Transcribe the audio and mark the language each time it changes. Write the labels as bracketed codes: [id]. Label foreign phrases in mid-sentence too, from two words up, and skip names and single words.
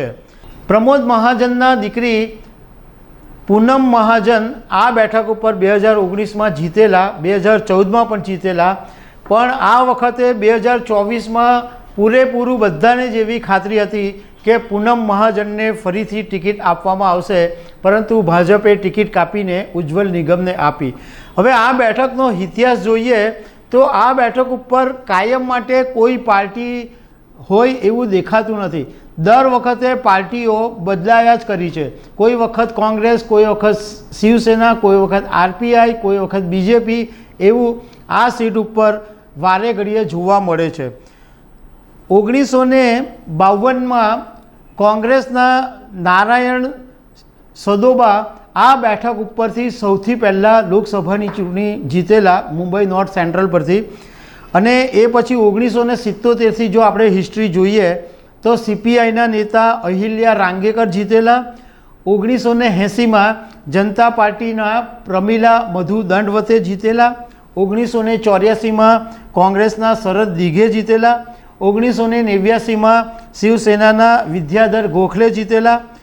[gu] પ્રમોદ મહાજનના દીકરી પૂનમ મહાજન આ બેઠક પર 2019 મેં જીતેલા, 2014 મેં પણ જીતેલા, પણ આ વખતે 2024 મેં પૂરેપૂરું બધાને જેવી ખાતરી હતી કે પૂનમ મહાજન ને ફરીથી ટિકિટ આપવામાં આવશે, પરંતુ ભાજપે ટિકિટ કાપીને ઉજ્જવલ નિગમને આપી। હવે આ બેઠકનો ઇતિહાસ જોઈએ તો આ બેઠક પર કાયમ માટે કોઈ પાર્ટી હોય એવું દેખાતું નથી। દર વખતે પાર્ટીઓ બદલાયા જ કરી છે। કોઈ વખત કોંગ્રેસ, કોઈ વખત શિવસેના, કોઈ વખત આરપીઆઈ, કોઈ વખત બીજેપી એવં આ સીટ પર વારે ઘડીએ જોવા મળે છે। 1952 મેં કોંગ્રેસના નારાયણ સદોબા આ બેઠક ઉપરથી સૌથી પહેલા લોકસભાની ચૂંટણી જીતેલા મુંબઈ નોર્થ સેન્ટ્રલ પરથી। અને એ પછી 1977 થી જો આપણે હિસ્ટ્રી જોઈએ તો સીપીઆઈના નેતા અહિલ્યા રાંગેકર જીતેલા। 1980 મેં જનતા પાર્ટીના પ્રમિલા મધુ દંડવતે જીતેલા। 1984 મેં કોંગ્રેસના શરદ દિઘે જીતેલા। 1989 મેં શિવસેનાના વિદ્યાધર ગોખલે જીતેલા।